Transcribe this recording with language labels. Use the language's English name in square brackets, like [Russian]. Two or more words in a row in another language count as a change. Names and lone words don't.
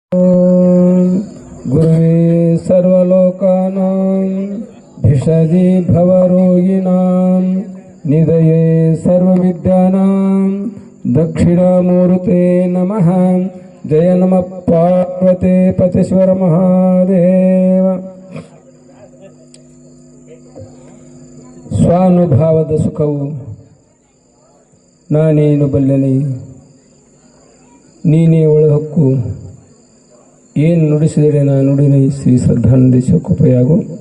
[Sanskrit] गुरुवे सर्वलोकानां भिषजी भवरोगिणां निधये सर्वविद्यानां दक्षिणामूर्ते नमः। जय नमः पार्वते पतेश्वर महादेव। [Kannada] ಸ್ವಾನುಭಾವದ ಸುಖವು ನಾನೇನು ಬಲ್ಲೆನೆ, ನೀನೇ ಒಳಹಕ್ಕು, ಏನು ನುಡಿಸಿದರೆ ನಾನು ನುಡಿನೆ. ಶ್ರೀ ಶ್ರದ್ಧಾನಂದ ಶಿವಕೃಪೆಯಾಗು.